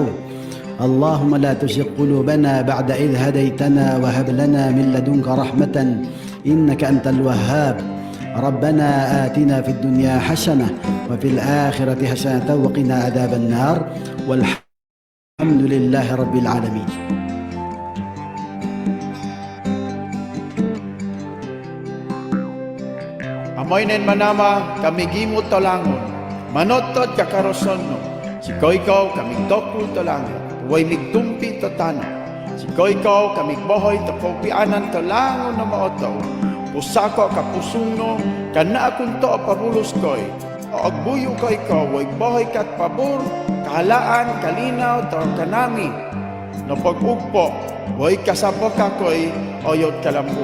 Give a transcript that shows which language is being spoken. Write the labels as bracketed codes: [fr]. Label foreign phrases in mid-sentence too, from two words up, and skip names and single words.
[ar] اللهم لا تزغ قلوبنا بعد إذ هديتنا وهب لنا من لدنك رحمة إنك أنت الوهاب. ربنا آتنا في الدنيا حسنة وفي الآخرة حسنة وقنا عذاب النار والحمد لله رب العالمين. [mbt] Amoy nen manama kami gimot talangon. manotod kakaroson no, si ikaw kaming dokul to langit, huway migtumpi to tano, si ikaw kaming bohoy to kaupianan to langon na maotaw, pusako kapusong no, kana akong to pabulos koy, o agbuyo ko ikaw, huway bohoy kat pabor, kahalaan, kalinaw, to kanami, no pag-ugpo, huway kasabok ako'y oyot kalambu.